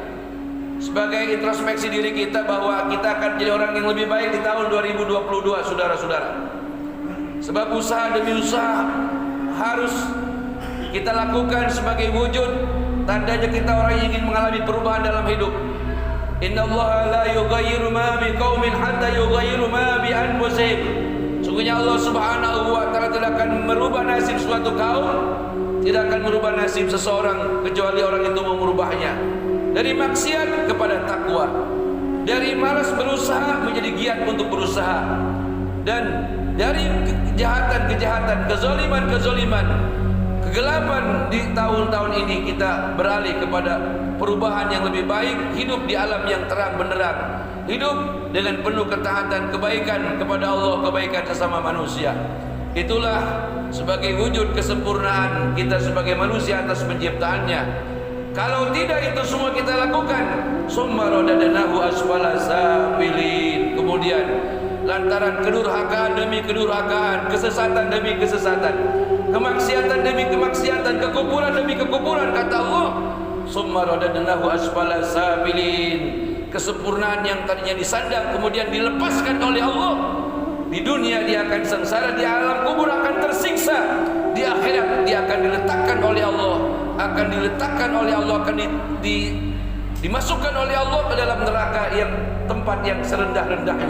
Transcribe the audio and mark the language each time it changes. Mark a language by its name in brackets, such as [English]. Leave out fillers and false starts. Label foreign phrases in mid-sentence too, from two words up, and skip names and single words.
[Indonesian] Sebagai introspeksi diri kita bahwa kita akan jadi orang yang lebih baik di tahun 2022, saudara-saudara. Sebab usaha demi usaha harus kita lakukan sebagai wujud tandanya kita orang yang ingin mengalami perubahan dalam hidup. [Arabic] إن الله لا يغير ما بقوم حتى يغير ما بأنفسهم. [Indonesian] Sungguhnya Allah [Arabic] سبحانه وتعالى [Indonesian] tidak akan merubah nasib suatu kaum, tidak akan merubah nasib seseorang kecuali orang itu mau merubahnya. Dari maksiat kepada takwa, dari malas berusaha menjadi giat untuk berusaha, dan dari kejahatan-kejahatan, kezaliman-kezaliman, kegelapan di tahun-tahun ini kita beralih kepada perubahan yang lebih baik, hidup di alam yang terang benderang, hidup dengan penuh ketaatan, kebaikan kepada Allah, kebaikan sesama manusia. Itulah sebagai wujud kesempurnaan kita sebagai manusia atas penciptaannya. Kalau tidak itu semua kita lakukan, [Arabic] ثم رددناه أسفل سافلين. [Indonesian] Kemudian lantaran kedurhakaan demi kedurhakaan, kesesatan demi kesesatan, kemaksiatan demi kemaksiatan, kekufuran demi kekufuran, kata Allah, [Arabic] ثم رددناه أسفل سافلين. [Indonesian] Kesempurnaan yang tadinya disandang kemudian dilepaskan oleh Allah. Di dunia dia akan sengsara, di alam kubur akan tersiksa, di akhirat dia akan diletakkan oleh Allah, akan dimasukkan oleh Allah ke dalam neraka yang tempat yang serendah-rendahnya.